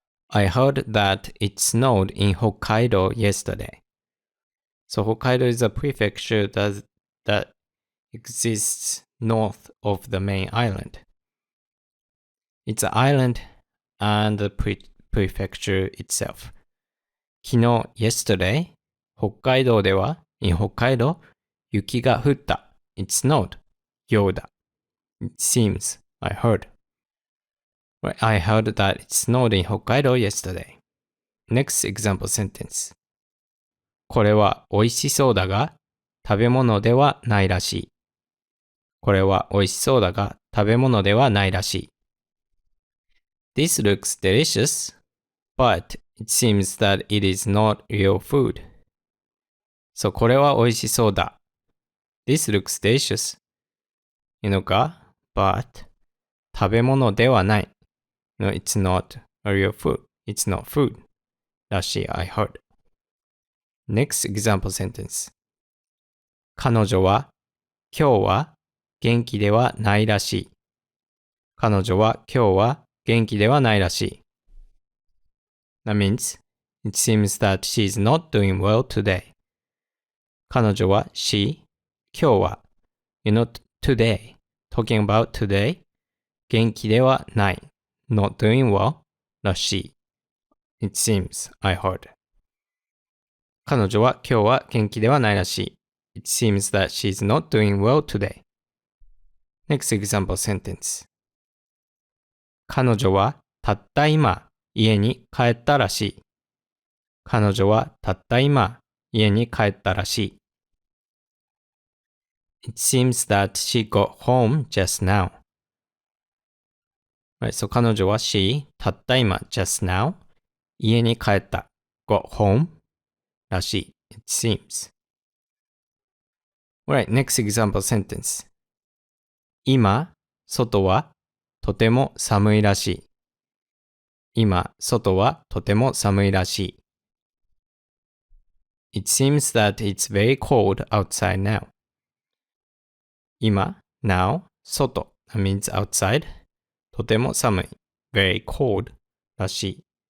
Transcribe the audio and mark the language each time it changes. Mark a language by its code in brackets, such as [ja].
[en] I heard that it snowed in Hokkaido yesterday. So Hokkaido is a prefecture that exists north of the main island. It's an island and the prefecture itself. [ja] 昨日、yesterday, 北海道では、in 北海道、雪が降った。 [en] It snowed. ようだ。It seems. I heard. Right, I heard that it snowed in Hokkaido yesterday. Next example sentence. [ja] これは美味しそうだが、食べ物ではないらしい。これは美味しそうだが、食べ物ではないらしい。 [en] This looks delicious, but it seems that it is not real food. [ja] そう、これは美味しそうだ。 [en] This looks delicious. [ja] いうのか、but 食べ物ではない。 [en] No, it's not a real food. It's not food. らしい、I heard. Next example sentence. [ja] 彼女は今日は元気ではないらしい。彼女は今日は元気ではないらしい。 [en] That means, it seems that she's not doing well today. 彼女は今日は you know today, talking about today, 元気ではない not doing well らしい。 It seems, I heard. [ja] 彼女は今日は元気ではないらしい。 [en] It seems that she's not doing well today. Next example sentence. [ja] 彼女はたった今家に帰ったらしい。彼女はたった今家に帰ったらしい。 [en] It seems that she got home just now. Right, so [ja] 彼女はたった今 [en] just now 家に帰った got home らしい。 It seems. Right, next example sentence. [ja] 今、外はとても寒いらしい。今、外はとても寒いらしい。 [en] It seems that it's very cold outside now. 今、now, 外 that means outside. [ja] とても寒い very cold らしい。